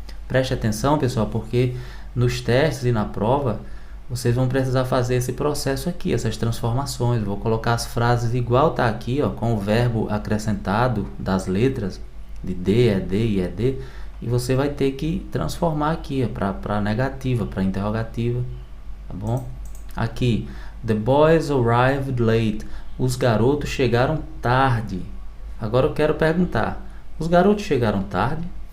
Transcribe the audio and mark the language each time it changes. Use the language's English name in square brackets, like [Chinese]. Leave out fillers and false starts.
[Portuguese] Preste atenção, pessoal, porque nos testes e na prova vocês vão precisar fazer esse processo aqui, essas transformações. Eu vou colocar as frases igual tá aqui, ó, com o verbo acrescentado das letras de D, ED e ED, e você vai ter que transformar aqui para negativa, para interrogativa, tá bom? [English] Aqui, the boys arrived late. [Portuguese] Os garotos chegaram tarde. Agora eu quero perguntar: os garotos chegaram tarde?